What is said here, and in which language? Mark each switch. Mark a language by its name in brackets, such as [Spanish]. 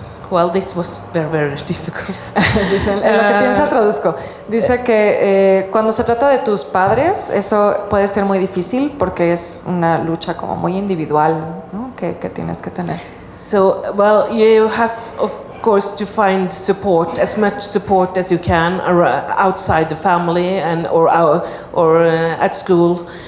[English] Well, this was very, very difficult. [Spanish] Dice, en lo que piensa traduzco. Dice que cuando se trata de tus padres, eso puede ser muy difícil porque es una lucha como muy individual, ¿no? que tienes que tener. [English] So, well, you have, of course, to find support, as much support as you can outside the family and or at school,